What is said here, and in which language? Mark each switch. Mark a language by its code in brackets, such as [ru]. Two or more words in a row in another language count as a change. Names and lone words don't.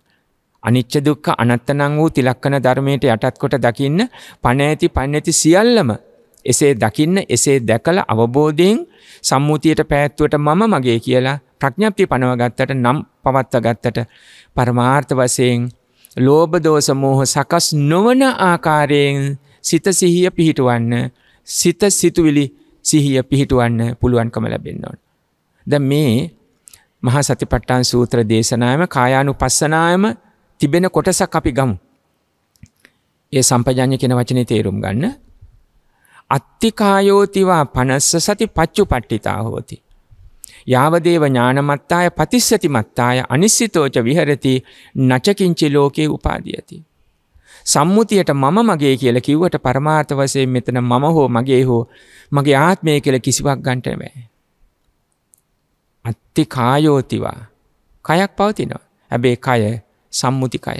[si] අනිච්ච දුක්ඛ අනාත්ම වූ තිලක්කන ධර්මයට යටත් කොට දකින්න පණ ඇති පණ නැති සියල්ලම එසේ දකින්න එසේ දැකලා අවබෝධයෙන් සම්මුතියට පැවැත්වුවට මම මගේ කියලා ප්‍රඥප්තිය පනව ගත්තට නම් පවත්ව ගත්තට පරමාර්ථ වශයෙන් ලෝභ දෝෂ මෝහ සකස් නොවන ආකාරයෙන් සිත සිහිය පිහිටවන්න සිත සිතුවිලි සිහිය පිහිටවන්න පුළුවන්කම ලැබෙන්න ඕන. දැන් මේ මහා සතිපට්ඨාන සූත්‍ර දේශනාවම කායානුපස්සනාවම තිබෙන කොටසක් අපි ගමු. ඒ සම්පජාඤ්ඤ කියන වචනේ තේරුම් ගන්න. [pi] අත්තිකායෝතිවා පනස්ස සති පච්චුපට්ඨිතා හෝති. යාවදේව ඥානමත්තාය පතිස්සති මත්තාය අනිශ්චිතෝච විහෙරති නචකින්චි ලෝකේ උපාදීයති. [si] සම්මුතියට මම මගේ කියලා කිව්වට පරමාර්ථ වශයෙන් මෙතන මම හෝ මගේ හෝ මගේ ආත්මය කියලා කිසිවක් ගන්නට බෑ. අත්තිකායෝතිවා කයක් පවතිනවා. හැබැයි කය සම්මුති කය.